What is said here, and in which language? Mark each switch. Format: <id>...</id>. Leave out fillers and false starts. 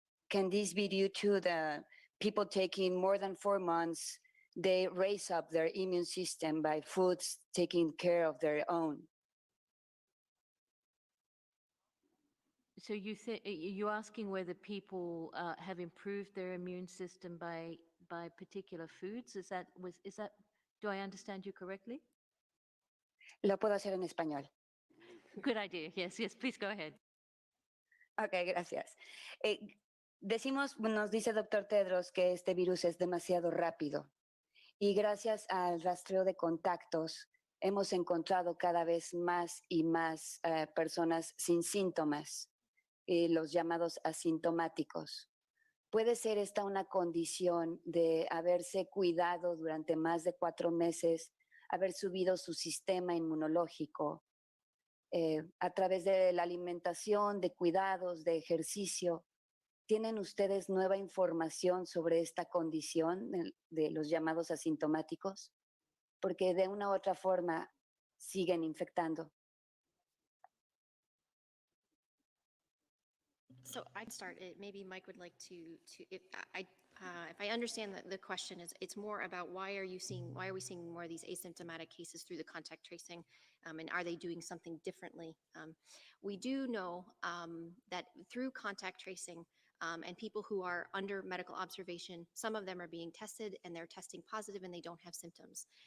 <en>Can this be due to the people taking more than 4 months, they raise up their immune system by foods, taking care of their own? So you're asking whether people have improved their immune system by particular foods? Is that, do I understand you correctly?</en> <es>Lo puedo hacer en español.</es> <en>Good idea. Yes, please go ahead.</en> <es>Ok, gracias. Nos dice Dr. Tedros que este virus es demasiado rápido y gracias al rastreo de contactos hemos encontrado cada vez más y más personas sin síntomas, los llamados asintomáticos. ¿Puede ser esta una condición de haberse cuidado durante más de 4 meses, haber subido su sistema inmunológico a través de la alimentación, de cuidados, de ejercicio? ¿Tienen ustedes nueva información sobre esta condición de los llamados asintomáticos? Porque de una u otra forma siguen infectando.</es> <en>So I'd start. Maybe Mike would like to if I understand that the question is, it's more about why are we seeing more of these asymptomatic cases through the contact tracing, and are they doing something differently? We do know that through contact tracing and people who are under medical observation, some of them are being tested and they're testing positive and they don't have symptoms.</en>